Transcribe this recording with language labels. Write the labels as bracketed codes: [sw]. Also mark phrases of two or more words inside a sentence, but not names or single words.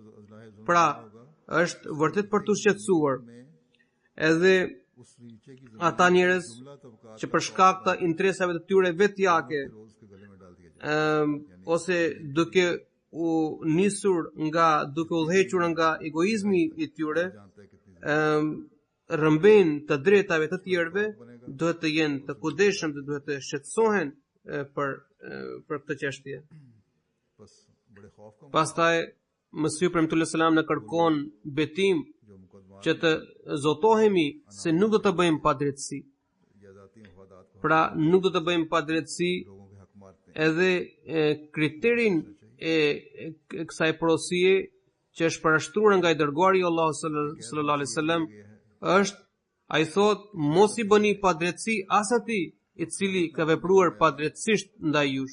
[sq] Pra, është vërtet për të shqetësuar edhe ata njerëz që për shkak të interesave të tyre vetjake, ose duke u nisur duke u udhëhequr nga egoizmi i tyre, rëmbejnë të drejtave të tjerëve, duhet të jenë të kujdesshëm dhe duhet të shqetësohen për këtë çështje. Pastaj Mesih premtullahi selam na kërkon betim [ur] جو مقدمہ [sq] që të zotohemi se nuk do të bëjmë padrejtësi. [ur] یا ذاتی مفادات کو [sq] Pra nuk do të bëjmë padrejtësi [ur] لوگوں کے حق مارتے ہیں [sq] edhe kriterin e kësaj porosie që është parashtruar nga i dërguari Allahu [ar] صلى الله عليه وسلم [sq] është, ai thot, mos i bëni padrejtësi as atij i cili ka vepruar padrejtësisht ndaj jush.